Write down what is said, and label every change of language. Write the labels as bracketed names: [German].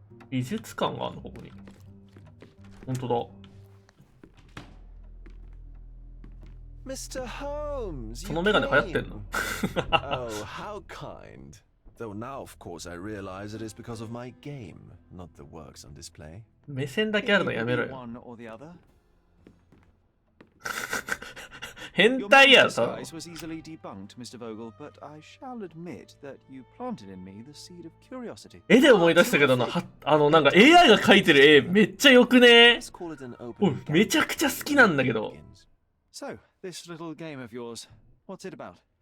[Japanese] 美術館があるのここに。本当だ。 [English] Mr. Holmes, [Japanese] そのメガネ流行ってんの？ [English] Oh, how kind. Though now, of course, I realize it is because of my game, not the works on display. [Japanese] 目線だけあるのやめろよ。変態やろ。 [English] Size was easily debunked, Mr. Vogel, but I shall admit that you planted in me the seed of curiosity. [Japanese] 絵で思い出したけどな、なんか AI が描いてる絵めっちゃよくね。おい、めちゃくちゃ好きなんだけど。 [English] So, this little game of yours, what's it about?